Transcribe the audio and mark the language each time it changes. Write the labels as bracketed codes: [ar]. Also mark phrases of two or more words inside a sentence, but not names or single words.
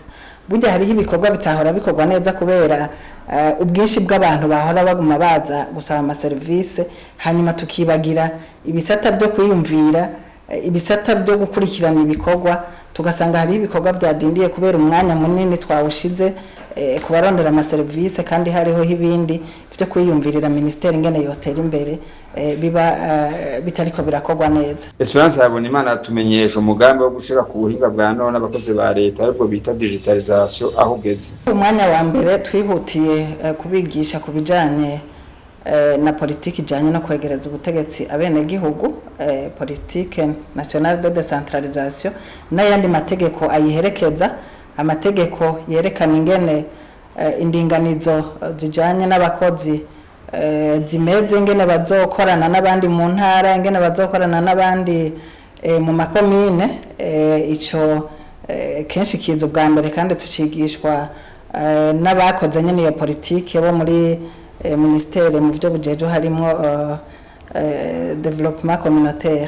[rn] Burya hariho ibikorwa bitahora bikorwa neza kubera ubwinshi bw'abantu bahora baguma baza gusaba amaserivisi, hanyuma tukibagira ibisata byo kwiyumvira, ibisata byo gukurikirana ibikorwa, tugasanga hari ibikorwa byadindiye kubera umwanya munini twawushize kubarondera amaserivisi kandi hariho ibindi byo kwiyumvirira ministeri ingene yotera imbere biba bitariko birakorwa neza. Esperance Habonimana atumenyesha umugambi wo gushira ku buhinga bwa none abakozi ba leta ariko bita digitalisation aho ugeze. Umwanya wa mbere twihutiye kubigisha kubijanye na politiki ijanye no kwegereza ubutegetsi abene gihugu, [fr] politique nationale de décentralisation [rn] n'ayandi mategeko ayiherekeza, amategeko yerekana ingene indinganizo zijanye n'abakozi zimeze, ingene bazokorana n'abandi mu ntara, ingene bazokorana n'abandi mu makomine. Ico kenshi kiza bwa mbere kandi tucigishwa n'abakoze nyene iyo politike bo muri ministere mu byo bujeje harimo [fr] développement communautaire.